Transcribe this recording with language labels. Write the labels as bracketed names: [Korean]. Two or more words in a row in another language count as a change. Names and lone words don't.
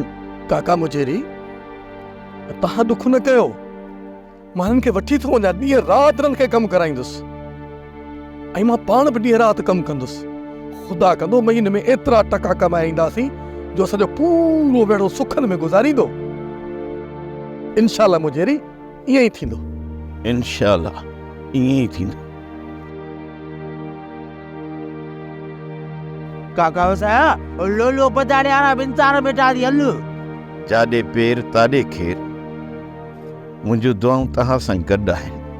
[Sindhi] काका मुचेरी, तव्हां दुख न कयो, मां हिननि खे वठी थो वञा, ॾींहं राति हिननि खे कमु कराईंदुसि ऐं मां पाण बि ॾींहं राति कमु कंदुसि। ख़ुदा कंदो महीने में एतिरा टका कमाए ईंदासीं जो असांजो पूरो वेड़ो सुखनि में गुज़ारींदो। इंशाअल्लाह मुजेरी, ईअं ई थींदो। इंशाअल्लाह ईअं ई थींदो। काका वसाया लो लो पधारे आरा बिनतार बेटा दी हल। जाॾे पेर ताॾे खेर, मुंहिंजूं दुआऊं तव्हां सां गॾु आहिनि।